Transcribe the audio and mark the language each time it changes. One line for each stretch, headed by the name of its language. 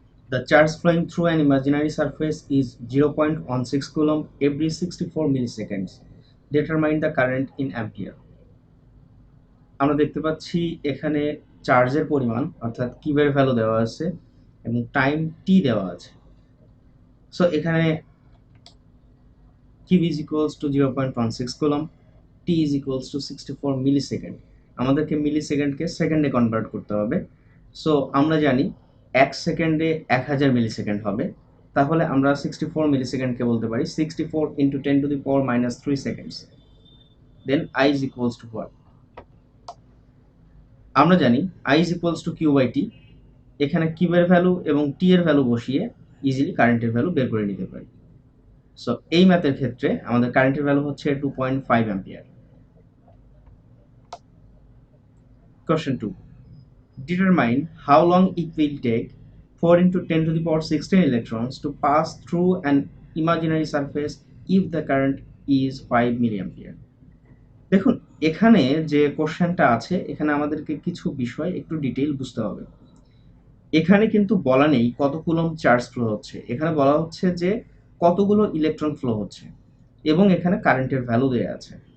English: The charge flowing through an imaginary surface is 0.16 coulomb every 64 milliseconds. Determine the current in ampere.
Bangla: আমরা দেখতে পাচ্ছি এখানে চার্জের পরিমাণ অর্থাৎ কিউবের ভ্যালু দেওয়া আছে এবং টাইম টি দেওয়া আছে।
English: So এখানে Q is equals to 0.16 coulomb, T is equals to 64 millisecond.
Bangla: আমাদেরকে মিলিসেকেন্ডকে সেকেন্ডে কনভার্ট করতে হবে। সো আমরা জানি 1 সেকেন্ডে 1000 মিলিসেকেন্ড হবে। তাহলে আমরা 64 মিলিসেকেন্ডকে বলতে পারি 64 into 10 to the power minus 3 seconds.
English: Then I is equals to what?
Bangla: আমরা জানি I is equals to Q by T. এখানে কিউবের ভ্যালু এবং টি এর ভ্যালু বসিয়ে ইজিলি কারেন্টের ভ্যালু বের করে নিতে পারি। সো এই ম্যাথের ক্ষেত্রে আমাদের কারেন্টের ভ্যালু হচ্ছে 2.5 ampere.
English: Question 2. Determine how long it will take 4 into 10 to the power 16 electrons to pass through an imaginary surface if the current is 5 milliampere.
Bangla: দেখুন এখানে যে কোশ্চেনটা আছে এখানে আমাদেরকে কিছু বিষয় একটু ডিটেইল বুঝতে হবে। এখানে কিন্তু বলা নেই কত কুলম্ব চার্জ ফ্লো হচ্ছে, এখানে বলা হচ্ছে যে কতগুলো ইলেকট্রন ফ্লো হচ্ছে এবং এখানে কারেন্টের ভ্যালু দেয়া আছে।